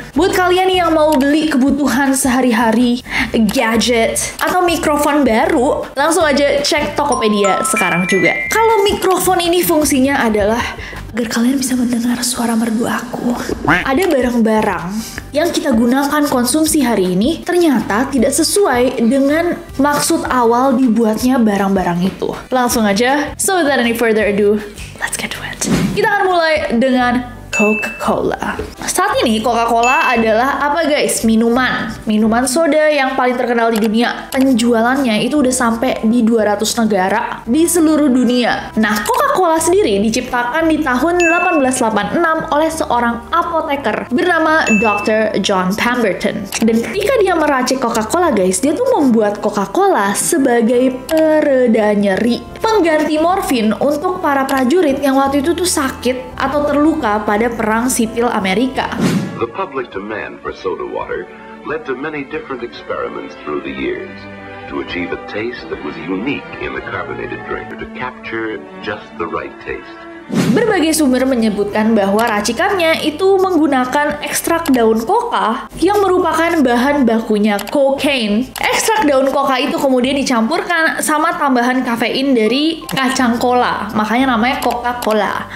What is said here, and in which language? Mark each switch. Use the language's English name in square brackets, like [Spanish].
[Indonesian] Buat kalian yang mau beli kebutuhan sehari-hari, gadget, atau mikrofon baru, langsung aja cek Tokopedia sekarang juga. Kalau mikrofon ini fungsinya adalah agar kalian bisa mendengar suara merdu aku. Ada barang-barang yang kita gunakan konsumsi hari ini ternyata tidak sesuai dengan maksud awal dibuatnya barang-barang itu. Langsung aja, [English] so without any further ado, let's get to it. [Indonesian] Kita akan mulai dengan Coca-Cola. Saat ini Coca-Cola adalah apa guys? Minuman soda yang paling terkenal di dunia. Penjualannya itu udah sampai di 200 negara di seluruh dunia. Nah, Coca-Cola sendiri diciptakan di tahun 1886 oleh seorang apoteker bernama Dr. John Pemberton. Dan ketika dia meracik Coca-Cola guys, dia tuh membuat Coca-Cola sebagai pereda nyeri, pengganti morfin untuk para prajurit yang waktu itu tuh sakit atau terluka pada Perang Sipil Amerika. [English] The public demand for soda water led to many different experiments through the years to achieve a taste that was unique in the carbonated drink, to capture just the right taste. [Indonesian] Berbagai sumber menyebutkan bahwa racikannya itu menggunakan ekstrak daun koka yang merupakan bahan bakunya cocaine. Ekstrak daun koka itu kemudian dicampurkan sama tambahan kafein dari kacang cola, makanya namanya Coca-Cola.